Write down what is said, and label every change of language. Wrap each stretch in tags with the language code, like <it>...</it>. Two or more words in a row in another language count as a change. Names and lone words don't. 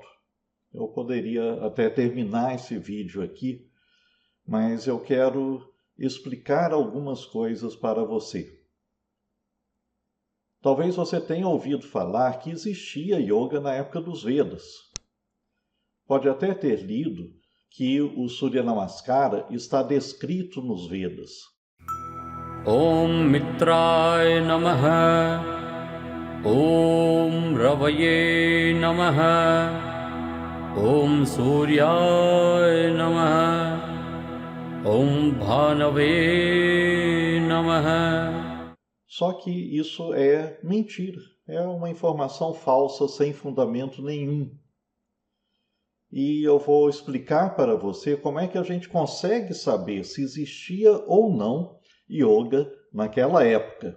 <pt>Eu poderia até terminar esse vídeo aqui, mas eu quero explicar algumas coisas para você. Talvez você tenha ouvido falar que existia yoga na época dos Vedas. Pode até ter lido que o Surya Namaskara está descrito nos Vedas.</pt> <sa>Om Mitraయ Namaha, Om Ravaye Namaha, Om Suryaya Namaha, Om Bhanave Namaha.</sa> <pt>Só que isso é mentira, é uma informação falsa sem fundamento nenhum. E eu vou explicar para você como é que a gente consegue saber se existia ou não yoga naquela época.</pt>